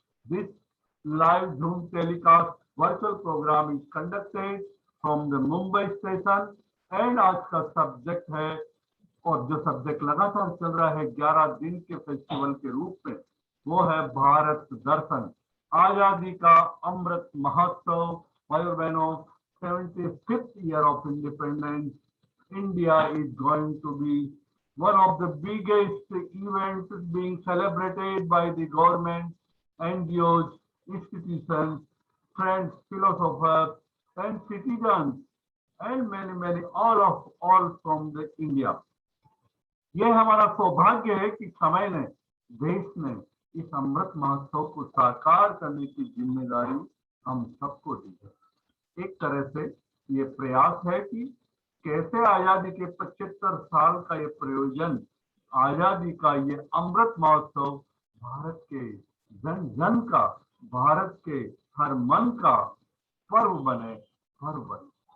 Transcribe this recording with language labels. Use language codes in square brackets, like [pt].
[en] this live Zoom telecast virtual program is conducted from the Mumbai station and [hi] आज का subject है, और जो सब्जेक्ट लगातार चल रहा है 11 दिन के फेस्टिवल के रूप में, वो है भारत दर्शन, आजादी का अमृत महोत्सव। भाई और बहनों, [en] 75th year of independence, India is going to be one of the biggest events being celebrated by the government, NGOs, institutions, friends, philosophers, and citizens, and many all from the India. [hi] ये हमारा सौभाग्य है कि समय ने, देश ने इस अमृत महोत्सव को साकार करने की जिम्मेदारी हम सबको दी है। एक तरह से ये प्रयास है कि कैसे आजादी के 75 साल का ये प्रयोजन, आजादी का ये अमृत महोत्सव भारत के जन जन का, भारत के हर मन का पर्व बने, पर्व बने।